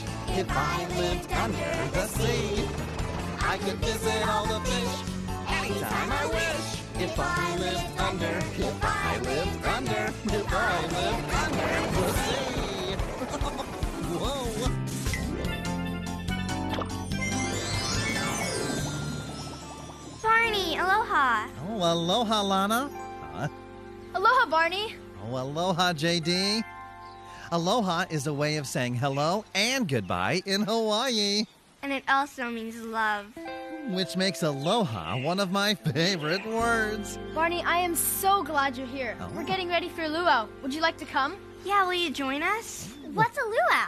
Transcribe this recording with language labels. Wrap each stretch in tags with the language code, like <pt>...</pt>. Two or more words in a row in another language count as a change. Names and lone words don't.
<en>If I lived under the sea, I could visit all the fish anytime I wish. If I lived under, if I lived under, if I lived under the sea. Whoa. Barney, aloha. Oh, aloha, Lana. Aloha, Barney. Oh, aloha, JD. Aloha is a way of saying hello and goodbye in Hawaii, And it also means love. which makes aloha one of my favorite words. Barney, I am so glad you're here. Oh. We're getting ready for luau. Would you like to come? Yeah, will you join us? What's a luau?</en>